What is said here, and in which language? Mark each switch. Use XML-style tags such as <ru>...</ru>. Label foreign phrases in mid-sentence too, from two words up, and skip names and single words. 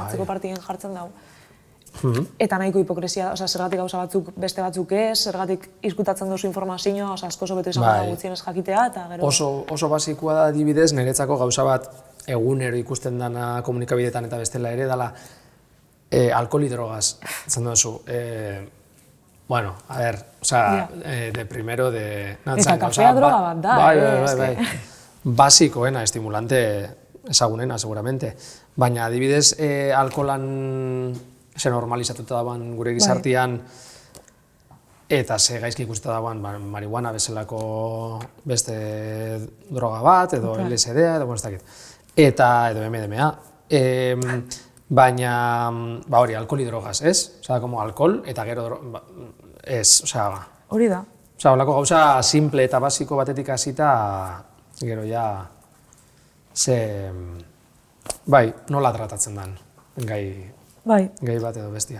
<eu>Atzeko partien jartzen dau. Eta nahiko hipokresia, zergatik gauza batzuk beste batzuk ez, zergatik izkutatzen duzu informazioa, asko sobetu izan da gutxienez jakitea, eta gero... Oso basikoa da adibidez, niretzako gauza bat egunero ikusten dana komunikabideetan eta bestela ere, dela</eu> <es>alkohol y drogas,</es> <eu>esan duzu.</eu> <es>Bueno, a ver, de primero, de...</es> <eu>Eta kafea droga bat da, Bai. Basikoena, estimulante ezagunena, seguramente. Baina adibidez, alkoholan ze normalizatuta dagoen gure gizartian eta ze gaizki ikusita dagoen marihuana bezalako beste droga bat, edo LSD-a, edo ez dakit. Edo MDMA. Baina, hori,</eu> <es>alkohol y drogas,</es> <eu>ez?</eu> <es>Osea, como</es> <eu>alkohol eta gero ez, osea... Hori da. Osea, holako gauza simple eta basiko batetik hasita, gero ja, nola tratatzen den gai bat edo bestia.</eu>